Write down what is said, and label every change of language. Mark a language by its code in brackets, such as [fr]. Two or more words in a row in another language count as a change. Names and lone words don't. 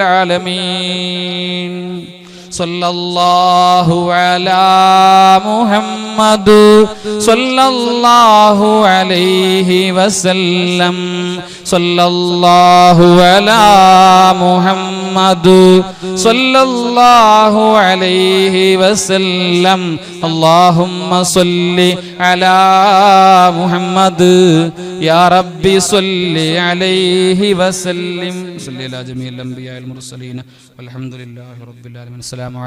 [ar] العالمين صلى الله على محمد صلى الله عليه وسلم صلى الله على محمد محمد صلى الله عليه وسلم. اللهم صل على محمد يا ربي صل عليه وسلم. صل على جميع الأنبياء المرسلين والحمد لله رب العالمين.